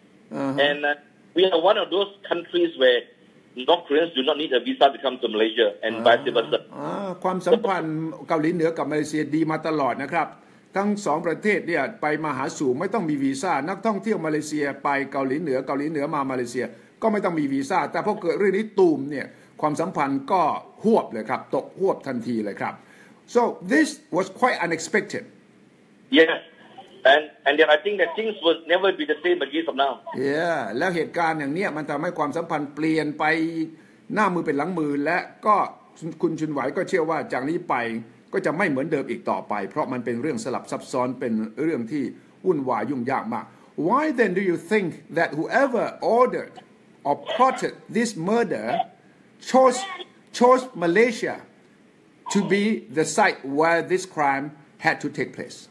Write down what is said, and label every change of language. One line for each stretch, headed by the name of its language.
English: And we are one of those countries where North Koreans do not need a visa to come to Malaysia and vice versa.
Thai: ความสัมพันธ์เกาหลีเหนือกับมาเลเซียดีมาตลอดนะครับทั้งสองประเทศเนี่ยไปมาหาสู่ไม่ต้องมีวีซ่านักท่องเที่ยวมาเลเซียไปเกาหลีเหนือมาเลเซียก็ไม่ต้องมีวีซ่าแต่พอเกิดเรื่องนี้ตูมเนี่ยความสัมพันธ์ก็หวบเลยครับตกหวบทันทีเลยครับ
English: so this was quite unexpected. Yes. And then I think that things will never be the same again from now. Yeah.
Thai: แล้วเหตุการณ์อย่างนี้มันทำให้ความสัมพันธ์เปลี่ยนไปหน้ามือเป็นหลังมือและก็คุณชุนไหวก็เชื่อว่าจากนี้ไปก็จะไม่เหมือนเดิมอีกต่อไปเพราะมันเป็นเรื่องสลับซับซ้อนเป็นเรื่องที่วุ่นวายยุ่งยากมาก
English: Why then do you think that whoever ordered or plotted this murder chose Malaysia to be the site where this crime had to take place?